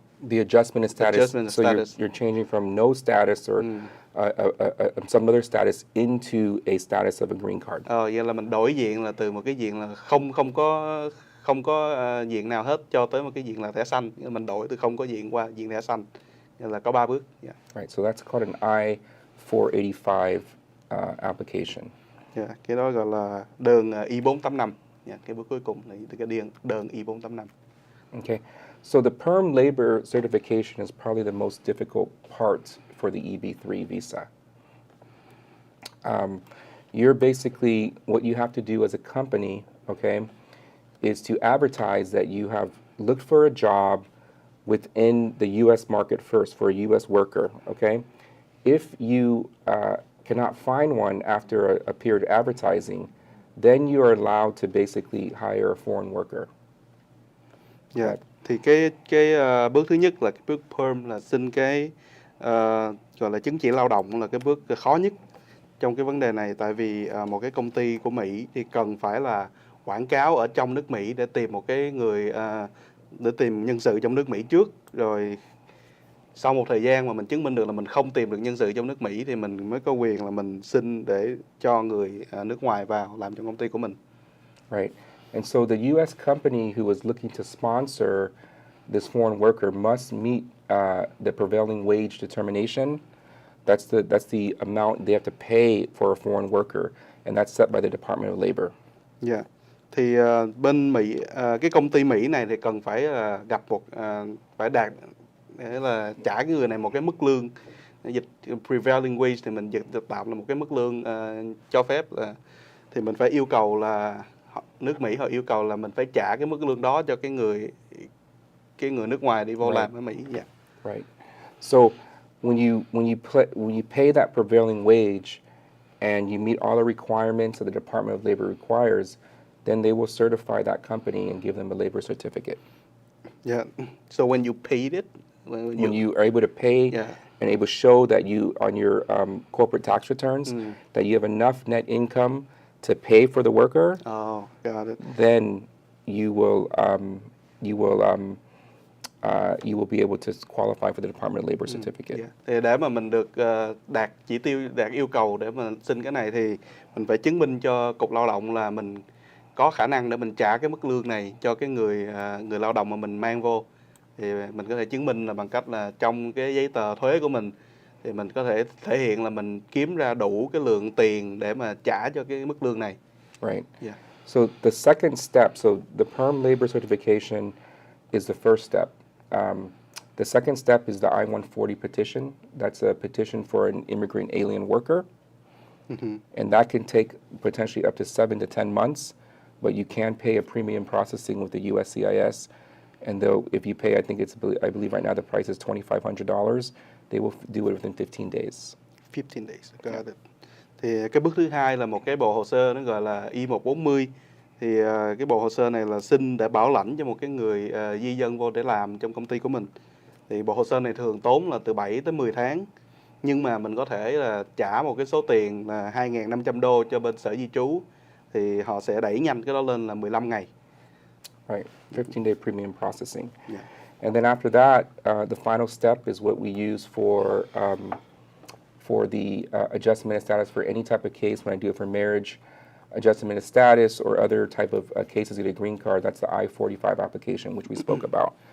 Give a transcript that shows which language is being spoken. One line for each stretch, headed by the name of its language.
English: the adjustment of status. So you're changing from no status or some other status into a status of a green card.
Vietnamese: Vậy là mình đổi diện là từ một cái diện là không có diện nào hết cho tới một cái diện là thẻ xanh. Mình đổi từ không có diện qua diện thẻ xanh. Nên là có 3 bước. Yeah.
English: Right. So that's called an I-485 application.
Vietnamese: Yeah, cái đó gọi là đơn I-485. Yeah, cái bước cuối cùng là cái đơn I-485.
English: Okay. So the PERM labor certification is probably the most difficult part for the EB3 visa. You're basically, what you have to do as a company, okay, is to advertise that you have looked for a job within the U.S. market first for a U.S. worker, okay? If you cannot find one after a period of advertising, then you are allowed to basically hire a foreign worker. Yeah. Right.
Vietnamese: Thì cái bước thứ nhất là cái bước PERM là xin cái gọi là chứng chỉ lao động, là cái bước khó nhất trong cái vấn đề này. Tại vì một cái công ty của Mỹ thì cần phải là quảng cáo ở trong nước Mỹ để tìm một cái người để tìm nhân sự trong nước Mỹ trước, rồi sau một thời gian mà mình chứng minh được là mình không tìm được nhân sự trong nước Mỹ thì mình mới có quyền là mình xin để cho người nước ngoài vào làm trong công ty của mình.
English: Right. And so the U.S. company who is looking to sponsor this foreign worker must meet the prevailing wage determination. That's the amount they have to pay for a foreign worker, and that's set by the Department of Labor. Yeah.
Vietnamese: Thì bên Mỹ, cái công ty Mỹ này thì cần phải gặp phải đạt để là trả cái người này một cái mức lương, dịch prevailing wage thì mình dịch tạm là một cái mức lương cho phép là thì mình phải yêu cầu là nước Mỹ họ yêu cầu là mình phải trả cái mức lương đó cho cái người nước ngoài đi vô làm ở Mỹ. Yeah.
English: Right. So when you pay that prevailing wage and you meet all the requirements that the Department of Labor requires, then they will certify that company and give them a labor certificate. Yeah. So when you paid it, When you are able to pay yeah. and able to show that you on your corporate tax returns that you have enough net income to pay for the worker, Oh, got it. then you will you will you will be able to qualify for the Department of Labor certificate. Yeah.
Vietnamese: Thì để mà mình được đạt chỉ tiêu, đạt yêu cầu để mà xin cái này thì mình phải chứng minh cho Cục Lao động là mình có khả năng để mình trả cái mức lương này cho cái người lao động mà mình mang vô. Thì mình có thể chứng minh là bằng cách là trong cái giấy tờ thuế của mình thì mình có thể thể hiện là mình kiếm ra đủ cái lượng tiền để mà trả cho cái mức lương này.
English: Right. Yeah. So the second step, so the perm labor certification is the first step. The second step is the I-140 petition. That's a petition for an immigrant alien worker. And that can take potentially up to 7 to 10 months, but you can pay a premium processing with the USCIS. And though if you pay, I believe right now the price is $2,500, they will do it within 15 days. 15 days. Got it.
Vietnamese: Thì cái bước thứ hai là một cái bộ hồ sơ nó gọi là I-140. Thì cái bộ hồ sơ này là xin để bảo lãnh cho một cái người di dân vô để làm trong công ty của mình. Thì bộ hồ sơ này thường tốn là từ 7 tới 10 tháng. Nhưng mà mình có thể là trả một cái số tiền là $2.500 cho bên sở di trú. Thì họ sẽ đẩy nhanh cái đó lên là 15 ngày.
English: Right, 15-day premium processing. Yeah. And then after that, the final step is what we use for the adjustment of status for any type of case. When I do it for marriage, adjustment of status, or other type of cases to get a green card, that's the I-45 application, which we spoke about.